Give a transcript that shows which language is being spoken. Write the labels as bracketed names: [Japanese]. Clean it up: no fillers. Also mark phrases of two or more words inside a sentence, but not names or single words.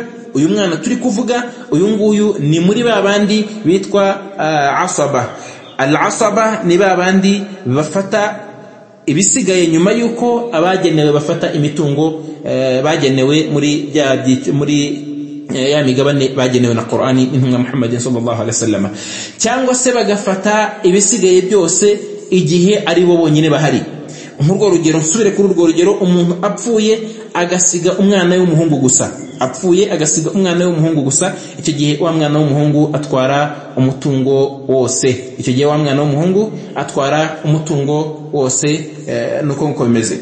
[Kinyarwanda] Uyu mwana turi kuvuga, uyu nguyu ni muri babandi bitwa asaba. Al-asaba ni babandi bafata ibisigaye nyuma yuko abagenewe bafata imitungo bagenewe muri ya migabane bagenewe na Qur'ani n'intumwa Muhammad [Arabic] صلى الله عليه وسلم, [Kinyarwanda] cyangwa se bagafata ibisigaye byose igihe ari bo bonyine bahari. Nk'urwo rugero, nsubire kuri urwo rugero, umuntu apfuye agasiga umwana w'umuhungu gusa, icyo gihe wa mwana w'umuhungu atwara umutungo wose, nuko bimeze.